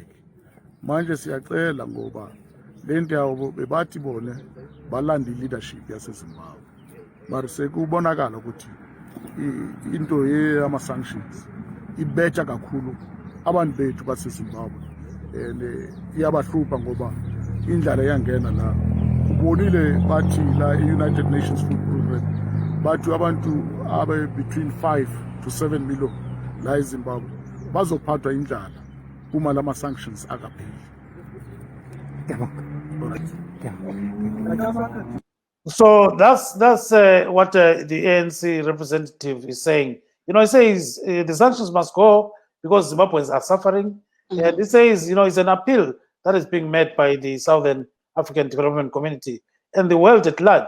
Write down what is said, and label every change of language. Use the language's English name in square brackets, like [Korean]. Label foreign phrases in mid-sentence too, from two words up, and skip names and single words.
[Zulu] Manje siyacela ngoba le nto yabo bebathi bone balanda leadership yaseZimbabwe, mari sekubonakala ukuthi into yama-sanctions ibetha kakhulu abantu bethu baseZimbabwe and iyabahlupha ngoba indlala yangena la. Ubonile bathi la i-United Nations Food Program bathi abantu abe [English] between 5 to 7 million [Zulu] la eZimbabwe bazophathwa indlala uma lama-sanctions akapheli. [English] So that's what the ANC representative is saying. You know, he says the sanctions must go because Zimbabweans are suffering. And he says, you know, it's an appeal that is being made by the Southern African Development Community and the world at large.